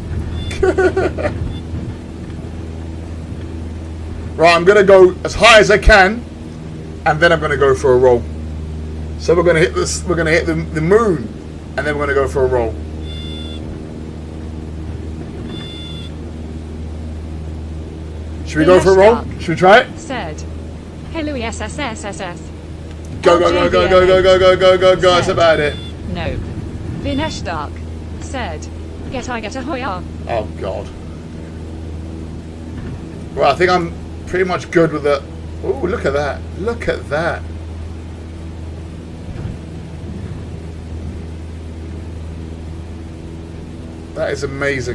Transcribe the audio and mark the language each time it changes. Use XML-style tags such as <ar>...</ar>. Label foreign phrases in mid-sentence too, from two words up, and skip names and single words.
<en>Right, I'm going to go as high as I can, and then I'm going to go for a roll. So we're going to hit this. We're going to hit the moon, and then we're going to go for a roll. Should we go for a roll? Should we try it? Said, hey Louis SSSSS. Go, go, go, go, go, go, go, go, go, go, go. That's about it. No. Vinesh Dark said, get a hoya. Oh, God. Well, I think I'm pretty much good with the... Oh, look at that. Look at that. That is amazing.</en>